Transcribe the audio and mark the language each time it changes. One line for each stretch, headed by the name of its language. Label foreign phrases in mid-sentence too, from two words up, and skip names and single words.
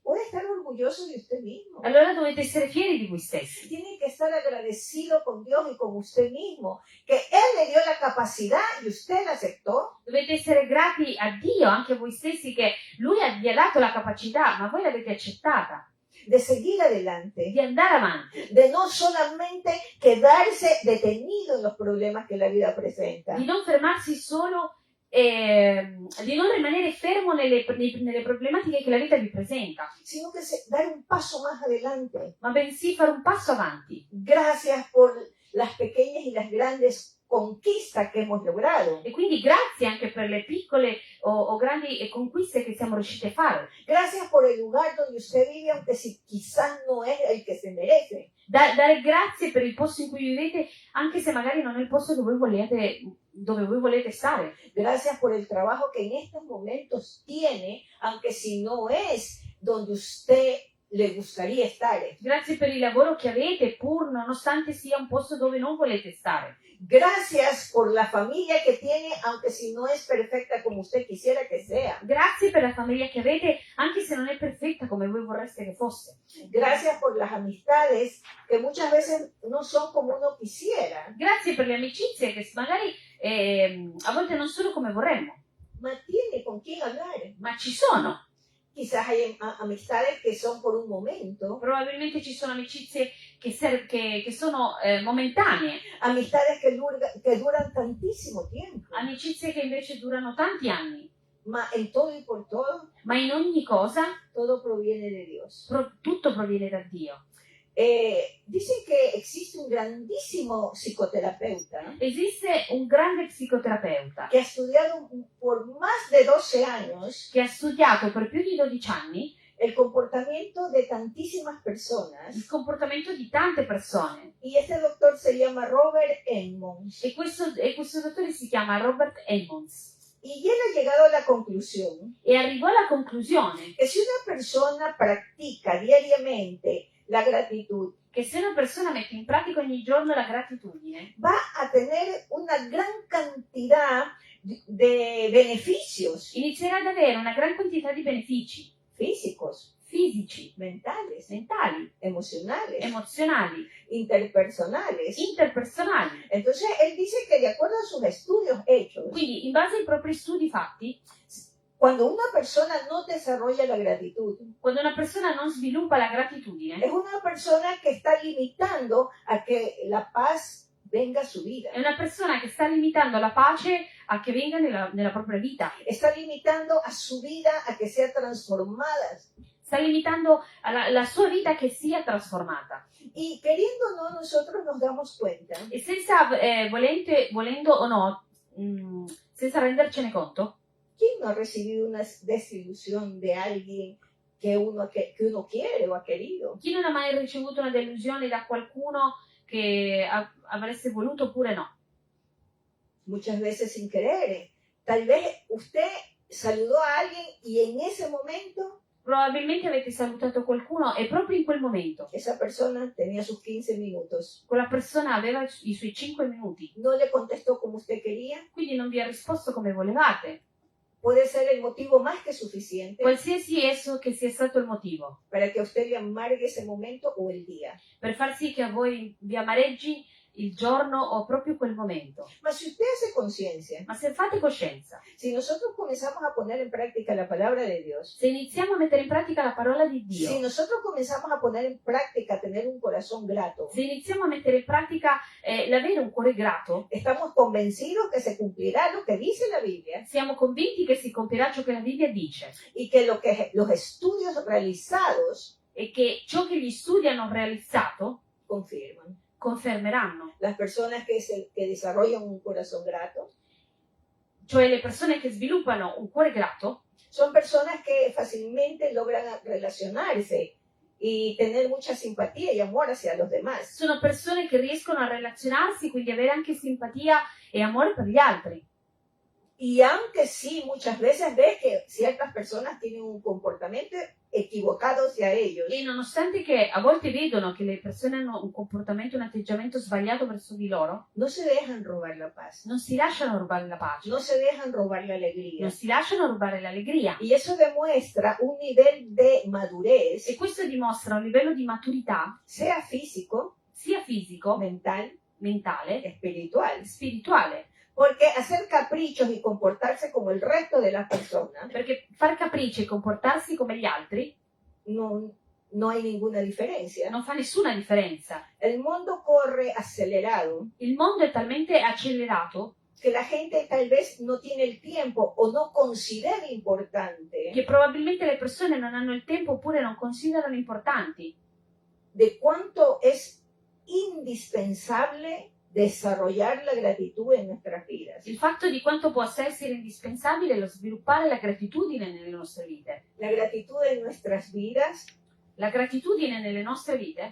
Spanish: puede estar orgulloso de usted mismo.
Italian: allora dovete essere fieri di voi stessi.
Spanish: Tiene que estar agradecido con Dios y con usted mismo, que Él le dio la capacidad y usted la aceptó.
Italian: Dovete essere grati a Dio, anche a voi stessi, che Lui vi ha dato la capacità, ma voi l'avete accettata,
Spanish: De seguir adelante,
Italian: di andare avanti,
Spanish: de no solamente quedarse detenido en los problemas que la vida presenta,
Italian: di non fermarsi solo, di non rimanere fermo nelle problematiche che la vita vi presenta,
Spanish: sino que dar un paso más adelante.
Italian: ma bensì fare un passo avanti.
Spanish: Gracias por las pequeñas y las grandes conquistas que hemos logrado.
Italian: E quindi grazie anche per le piccole o grandi conquiste che siamo riusciti a fare.
Spanish: Gracias por el lugar donde usted vive, aunque si quizás no es el que se merece.
Italian: Dare grazie per il posto in cui vivete, anche se magari non è il posto dove voi volete stare.
Spanish: Gracias por el trabajo que en estos momentos tiene, aunque si no es donde usted le gustaría estar.
Italian: Grazie per il lavoro che avete, pur nonostante sia un posto dove non volete stare.
Spanish: Gracias por la familia que tiene, aunque si no es perfecta como usted quisiera que sea.
Italian: Grazie per la famiglia che avete, anche se non è perfetta come voi vorreste che fosse.
Spanish: Gracias por las amistades que muchas veces no son como uno quisiera,
Italian: Grazie per le amicizie che magari a volte non sono come vorremmo,
Spanish: ma tiene con quién hablar.
Italian: ma ci sono.
Spanish: Quizás hay amistades que son por un momento,
Italian: Probabilmente ci sono amicizie che sono momentanee,
Spanish: amistades que duran tantísimo tiempo,
Italian: amicizie che invece durano tanti anni,
Spanish: ma en todo y por todo,
Italian: ma in ogni cosa
Spanish: todo proviene de Dios.
Italian: tutto proviene da Dio.
Spanish: Dicen que existe un grandísimo psicoterapeuta
Italian: Esiste un grande psicoterapeuta
Spanish: que ha estudiado por más de 12 años
Italian: che ha studiato per più di 12 anni
Spanish: el comportamiento de tantísimas personas,
Italian: il comportamento di tante persone.
Spanish: y este doctor se llama Robert Emmons,
Italian: E questo dottore si chiama Robert Emmons
Spanish: y él ha llegado a la conclusión
Italian: e arrivò alla conclusione
Spanish: que si una persona practica diariamente la gratitud,
Italian: che se una persona mette in pratica ogni giorno la gratitudine,
Spanish: va a tener una gran cantidad de beneficios
Italian: inizierà ad avere una gran quantità di benefici
Spanish: físicos,
Italian: fisici,
Spanish: mentales,
Italian: mentali,
Spanish: emocionales,
Italian: emozionali,
Spanish: interpersonales.
Italian: interpersonali.
Spanish: Entonces, él dice que de acuerdo a sus estudios hechos,
Italian: Quindi, in base ai propri studi fatti,
Spanish: cuando una persona no desarrolla la gratitud,
Italian: quando una persona non sviluppa la gratitudine,
Spanish: es una persona que está limitando a que la paz venga a su vida.
Italian: è una persona che sta limitando la pace a che venga nella propria vita,
Spanish: Está limitando a su vida a que sea transformada.
Italian: sta limitando la sua vita che sia trasformata.
Spanish: Y queriendo o no, nosotros nos damos cuenta
Italian: E senza, volendo o no, senza rendercene conto,
Spanish: ¿quién no ha recibido una desilusión de alguien que uno quiere o ha querido?
Italian: chi non ha mai ricevuto una delusione da qualcuno che avreste voluto oppure no?
Spanish: Muchas veces sin querer. Tal vez usted saludó a alguien y en ese momento
Italian: Probabilmente avete salutato qualcuno e proprio in quel momento
Spanish: esa persona tenía sus 15 minutos.
Italian: quella persona aveva i suoi 5 minuti,
Spanish: No le contestó como usted quería.
Italian: quindi non vi ha risposto come volevate.
Spanish: Puede ser el motivo más que suficiente
Italian: Qualsiasi esso che sia stato il motivo,
Spanish: para que a usted le amargue ese momento o el día.
Italian: per far sì che a voi vi amareggi il giorno o proprio quel momento.
Spanish: Mas si usted hace conciencia,
Italian: Ma se fate coscienza,
Spanish: si nosotros comenzamos a poner en práctica la palabra de Dios,
Italian: se iniziamo a mettere in pratica la parola di Dio,
Spanish: si nosotros comenzamos a poner en práctica tener un corazón grato,
Italian: se iniziamo a mettere in pratica l'avere un cuore grato,
Spanish: estamos convencidos que se cumplirá lo que dice la Biblia
Italian: siamo convinti che si compierà ciò che la Bibbia dice
Spanish: y que los estudios realizados
Italian: e che ciò che gli studi hanno realizzato
Spanish: confirman.
Italian: confermeranno.
Spanish: Las personas que desarrollan un corazón grato
Italian: Cioè le persone che sviluppano un cuore grato
Spanish: son personas que fácilmente logran relacionarse y tener mucha simpatía y amor hacia los demás.
Italian: sono persone che riescono a relazionarsi, quindi avere anche simpatia e amore per gli altri.
Spanish: Y aunque sí, muchas veces ves que ciertas personas tienen un comportamiento equivocado hacia ellos,
Italian: E nonostante che a volte vedono che le persone hanno un comportamento, un atteggiamento sbagliato verso di loro,
Spanish: no se dejan robar la paz,
Italian: non si lasciano rubare la pace,
Spanish: no se dejan robar la alegría.
Italian: non si lasciano rubare l'allegria.
Spanish: Y eso demuestra un nivel de madurez,
Italian: E questo dimostra un livello di maturità,
Spanish: sea físico,
Italian: sia fisico,
Spanish: mental,
Italian: mentale,
Spanish: espiritual.
Italian: spirituale.
Spanish: Porque hacer caprichos y comportarse como el resto de las personas
Italian: Perché far capricci e comportarsi come gli altri
Spanish: no hay ninguna diferencia.
Italian: non fa nessuna differenza.
Spanish: El mundo corre acelerado
Italian: Il mondo è talmente accelerato
Spanish: que la gente tal vez no tiene el tiempo o no considera importante
Italian: che probabilmente le persone non hanno il tempo oppure non considerano importanti
Spanish: de cuánto es indispensable desarrollar la gratitud en nuestras vidas.
Italian: il fatto di quanto possa essere indispensabile lo sviluppare la gratitudine nelle nostre vite.
Spanish: La gratitud en nuestras vidas
Italian: La gratitudine nelle nostre vite